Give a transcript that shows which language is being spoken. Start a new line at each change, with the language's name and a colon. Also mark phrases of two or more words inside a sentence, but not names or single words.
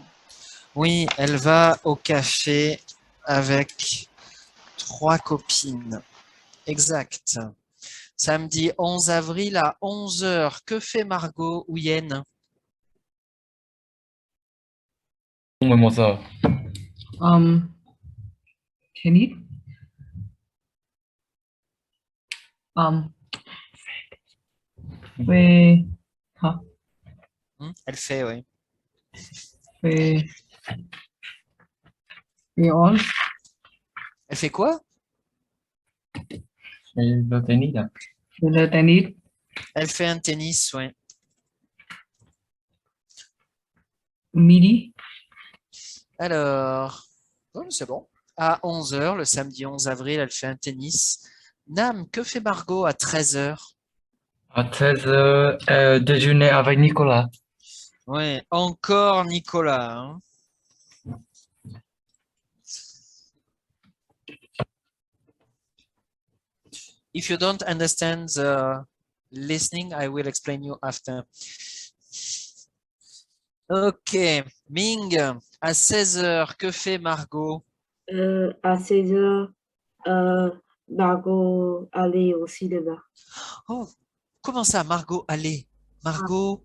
French: Oui, elle va au café avec 3 copines. Exact. Samedi 11 avril à 11 heures, que fait Margot Ouyen? Tennis.
Vietnamese: Về hả?
French: Elle fait, oui.
Vietnamese: Về về on.
French: Elle fait quoi? Le tennis, là. Về le tennis. Elle fait un tennis, oui. Midi. Alors, c'est bon. À 11 heures, le samedi 11 avril, elle fait un tennis. Nam, que fait Margot à 13 heures? À 13h, déjeuner avec Nicolas. Oui, encore Nicolas. Hein.
English: If you don't understand the listening, I will explain you after.
French: Ok, Ming, à 16 heures, que fait Margot? À 16 heures, Margot allait au cinéma. Oh, comment ça, Margot, allez? Margot,